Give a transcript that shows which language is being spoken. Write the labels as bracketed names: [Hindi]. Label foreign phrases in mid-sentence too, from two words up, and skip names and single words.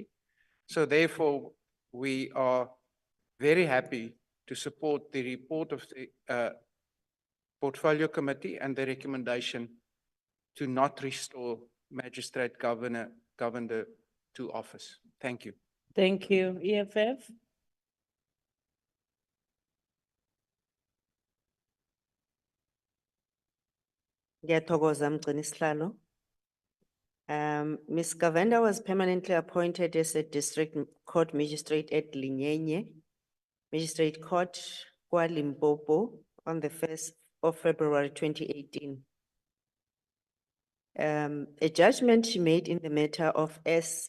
[English] So therefore, we are very happy to support the report of the Portfolio Committee and the recommendation to not restore Magistrate Govender to office. Thank you. Thank you. EFF? [Zulu] Ngiyathokoza Mgcinisihlalo. [English] Ms. Govender was permanently appointed as a district court magistrate at Lenyenye Magistrate Court, Limpopo, on the 1st of February 2018. A judgment she made in the matter of S.